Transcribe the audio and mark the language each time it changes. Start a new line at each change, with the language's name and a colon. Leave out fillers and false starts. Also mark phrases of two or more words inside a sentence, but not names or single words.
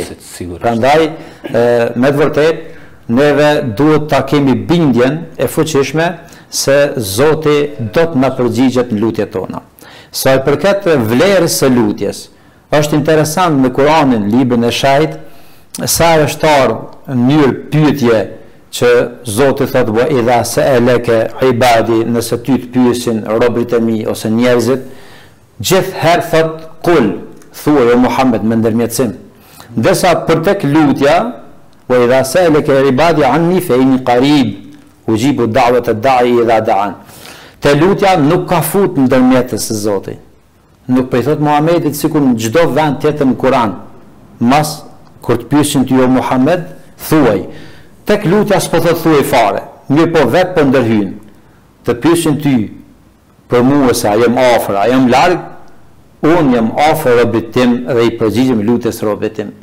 Albanian: Prandaj me të vërtetë neve duhet ta kemi bindjen e fuqishme se Zoti do të na përgjigjet në lutjet tona. Sa I përket vlerës së lutjes, është interesant në Kur'anin, librin e shajt, sa është ardhur në mënyrë pyetje që Zoti thotë
Arabic: وإذا سألك عبادي,
Albanian: nëse ty të pyesin robërit e mi ose njerëzit, gjithherë thotë kul, thuaj o Muhammed me ndërmjetësim. Ndërsa për tek lutja,
Arabic: وإذا سألك عبادي عني فإني قريب، أجيب دعوة الداع إذا دعان.
Albanian: Te lutja nuk ka fut ndërmjetës së Zotit. Nuk po I thot Muhamedit sikur në çdo vend tjetër në Kur'an. Mas kur të pyesin ty o Muhammed, thuaj. Tek lutja s'po thot thuaj fare. Mirë po vetë po ndërhyn. Të pyesin ty për mua se a jam afër, a jam larg, unë jam afër robit tim dhe I përgjigjem lutjes robit tim.